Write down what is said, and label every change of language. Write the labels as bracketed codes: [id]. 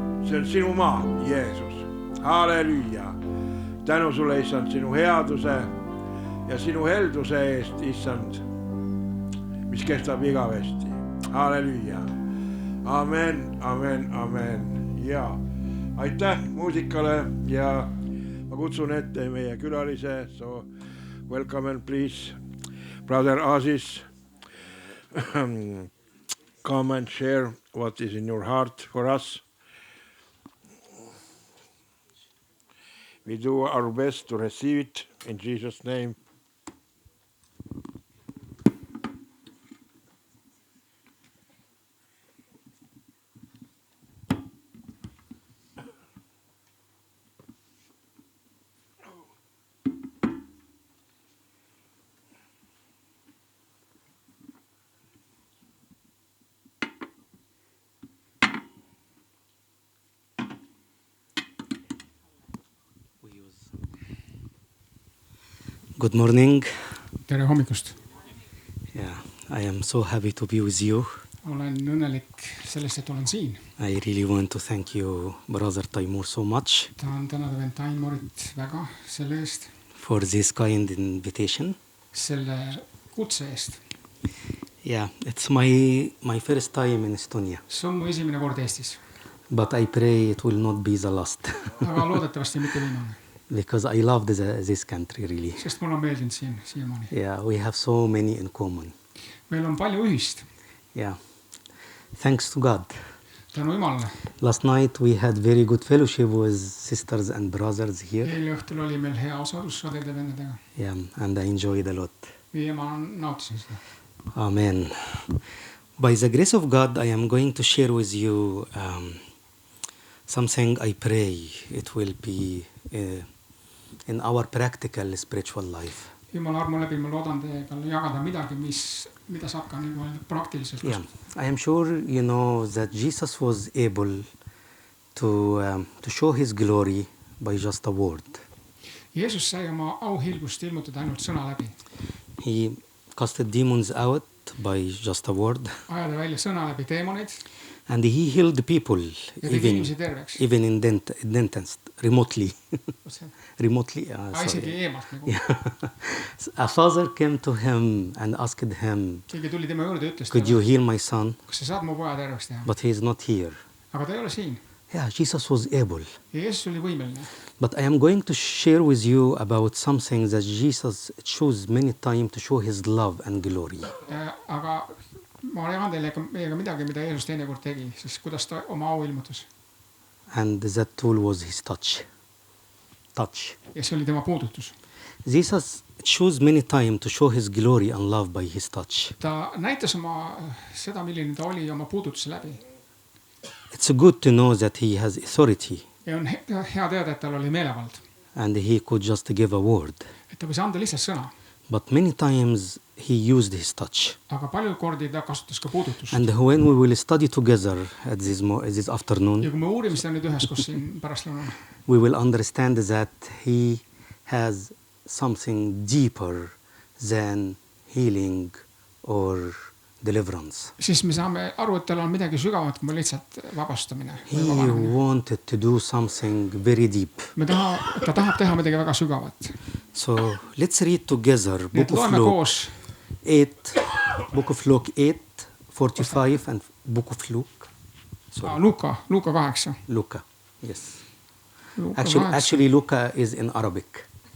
[et] See on sinu maa, Jeesus. Halleluja. Tänu sulle, issand, sinu headuse ja sinu helduse eest, issand, mis kestab igavesti. Halleluja. Amen, amen, amen. Ja aitäh muusikale ja ma kutsun ette meie külalise. [en] So welcome and please, Brother Aziz, come and share what is in your heart for us. We do our best to receive it in Jesus' name. Good morning. [et] Tere hommikust. [en] Yeah, I am so happy to be with you. [et] Olen õnnelik sellest, et olen siin. [en] I really want to thank you, Brother Taimur, so much [et] Tahan tänada vend Taimurit väga selle eest, [en] for this kind invitation. [et] selle kutse eest. [en] Yeah, it's my first time in Estonia, [et] See on mu esimene kord Eestis, [en] but I pray it will not be the last [et] aga loodetavasti mitte viimane, [en] because I love this country really. [et] sest mul on meeldinud siiamaani. [en] Yeah, we have so many in common. [et] Meil on palju ühist, [en] Yeah, thanks to God. [et] tänu Jumalale. [en] Last night we had very good fellowship with sisters and brothers here. [et] Eile õhtul oli meil hea osalus õdede vendadega [en] Yeah, and I enjoyed a lot. [et] ja ma nautisin seda. [en] Amen. By the grace of God, I am going to share with you something I pray it will be in our practical spiritual life. [et] Jumala armu läbi ma loodan teiega jagada midagi, mida saab ka nagu praktiliselt kasutada. [en] I am sure you know that Jesus was able to show his glory by just a word. [et] Jeesus sai oma auhilgust ilmutada ainult sõna läbi. [en] He casted demons out by just a word, [et] Ajada välja sõna läbi teemoneid [en] and he healed people [et] ja tegi inimesi terveks. [en] even in dentist remotely. Remotely. [et] Isegi eemalt nagu. [en] Yeah. A father came to him and asked him, [et] Keegi tuli tema juurde ja ütles [en] could you [et] talle, [en] heal my son? [et] kas sa saad mu poja terveks teha? [en] But he is not here. [et] Aga ta ei ole siin. [en] Yeah, Jesus was able. [et] Ja Jeesus oli võimeline. [en] But I am going to share with you about something that Jesus chose many times to show his love and glory. [et] Aga ma jagan teile meiega midagi, mida Jeesus teinekord tegi, siis kuidas ta oma au ilmutas. [en] And that tool was his touch. [et] Ja see oli tema puudutus. [en] Jesus chose many times to show his glory and love by his touch. [et] Ta näitas seda, milline ta oli oma puudutuse läbi. [en] It's good to know that he has authority [et] Ja on hea teada, et tal oli meelevald. [en] and he could just give a word. [et] Et ta võis anda lihtsalt sõna. [en] But many times he used his touch. [et] Aga palju kordi ta kasutas ka puudutust. [en] And when we will study together at this afternoon, [et] Ja kui me uurime seda nüüd üheskoos siin pärastlõunal, [en] we will understand that he has something deeper than healing or deliverance. [et] siis me saame aru, et tal on midagi sügavamat kui lihtsalt vabastamine. [en] He wanted to do something very deep. [et] Ta tahab teha midagi väga sügavat. [en] So let's read together [et] Nii et [en] Book of [et] loeme [en] Luke [et] koos [en] 8, Book of Luke 8, 45 and Book of Luke. [et] Luuka 8. [en] Luka, yes. [et] Luuka [en] Actually Luka is in Arabic.